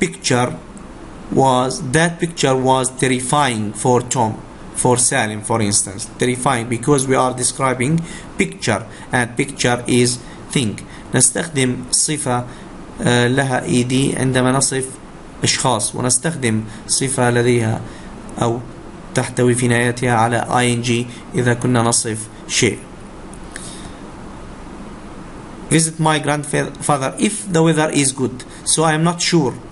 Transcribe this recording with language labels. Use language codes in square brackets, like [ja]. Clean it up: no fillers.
[en] That picture was terrifying for Tom, for Salim for instance. Terrifying because we are describing picture, and picture is thing. [ar] نستخدم صفة لها ed عندما نصف أشخاص، ونستخدم صفة لديها أو تحتوي في نهايتها على ing إذا كنا نصف شيء. [en] Visit my grandfather if the weather is good. So I am not sure.